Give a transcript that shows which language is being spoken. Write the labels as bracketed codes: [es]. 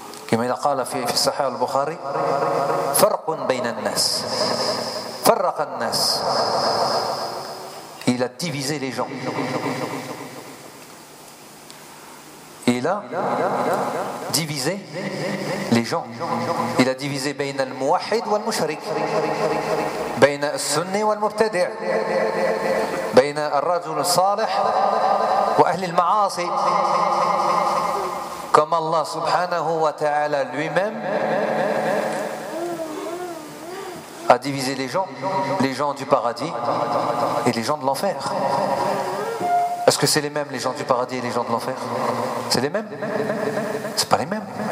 [fr] Comme il a dit dans le Sahih al-Bukhari, [ar] farqun bayna an-nas. Farraq an-nas. [fr] Il a divisé les gens. Il a divisé les gens. Il a divisé [ar] بين الموحد والمشرك. بين السني والمبتدع. بين الرجل الصالح وأهل المعاصي. [fr] Comme Allah subhanahu wa ta'ala lui-même a divisé les gens du paradis et les gens de l'enfer. Est-ce que c'est les mêmes, les gens du paradis et les gens de l'enfer? C'est les mêmes? C'est pas les mêmes.